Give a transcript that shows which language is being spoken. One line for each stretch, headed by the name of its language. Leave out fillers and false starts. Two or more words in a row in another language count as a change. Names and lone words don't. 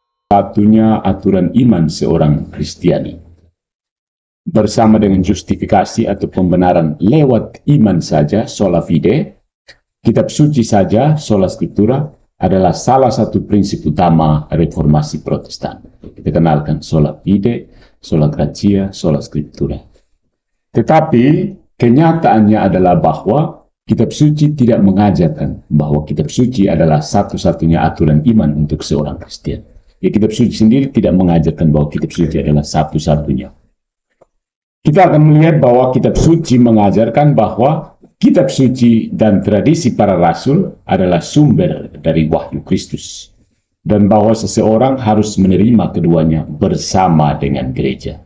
Indonesian: satunya aturan iman seorang Kristiani. Bersama dengan justifikasi atau pembenaran lewat iman saja,
Latin: sola fide,
Indonesian: kitab suci saja,
Latin: sola scriptura,
Indonesian: adalah salah satu prinsip utama reformasi Protestan. Kita kenalkan
Latin: sola fide, sola gratia, sola scriptura.
Indonesian: Tetapi kenyataannya adalah bahwa kitab suci tidak mengajarkan bahwa kitab suci adalah satu-satunya aturan iman untuk seorang Kristen. Ya, kitab suci sendiri tidak mengajarkan bahwa kitab suci adalah satu-satunya. Kita akan melihat bahwa kitab suci mengajarkan bahwa kitab suci dan tradisi para rasul adalah sumber dari wahyu Kristus, dan bahwa seseorang harus menerima keduanya bersama dengan gereja.